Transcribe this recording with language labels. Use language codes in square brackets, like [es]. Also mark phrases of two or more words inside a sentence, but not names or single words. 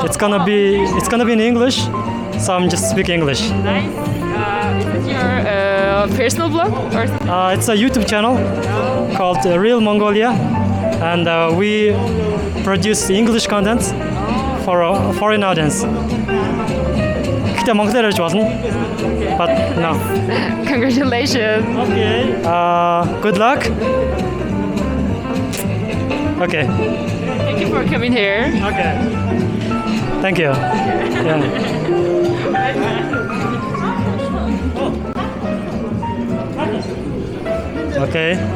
[en] It's gonna be in English, so I'm just speaking English. nice. Is it your personal blog or? It's a YouTube channel called Real Mongolia, and we produce English content for a foreign audience. [mn] Гэхдээ Монгол ярьж болно. [en] But no. Congratulations. Okay. Good luck. Okay. Thank you for coming here. Okay. Thank you. Yeah. Okay.